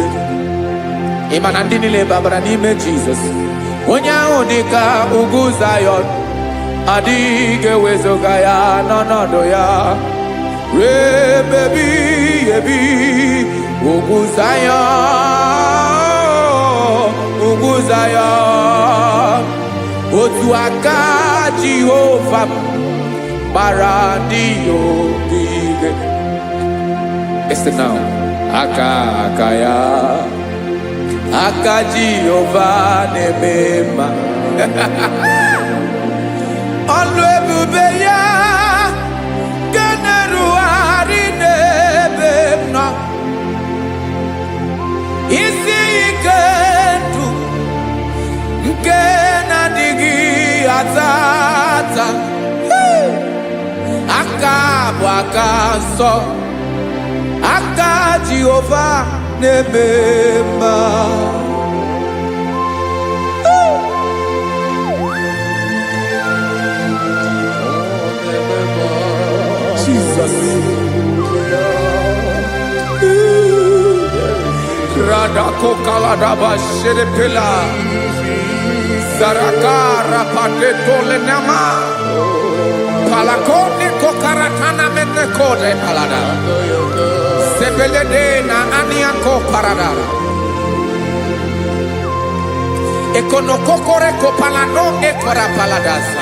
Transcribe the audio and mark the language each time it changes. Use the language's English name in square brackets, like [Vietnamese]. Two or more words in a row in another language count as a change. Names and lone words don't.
[Igbo] Ịma na ndị niile gbabara n'ime Jizọs, onye ahụ dị ka ugwu Zion, adịghị ewezuga ya n'ọnọdụ ya ruo mgbe ebighị ebi. Ugwu Zion, ugwu Zion, otu aka Jehova gbara ndị ogige. [English] Listen now, [Igbo] aka ya, aka Jehova na-eme mma. Ọlụ ebube ya ga na-erugharị n'ebe m nọ. Isi ike ndụ nke na-adịghị ata ata, aka bụ aka nsọ, aka Jehova na-eme mma. Jesus. Radako kaladaba sherepela, zarakara pateto lenama, palakone kokaratana mene kode palada, sebelede na aniako paradara, ekonokokore kopalano ekora paladasa.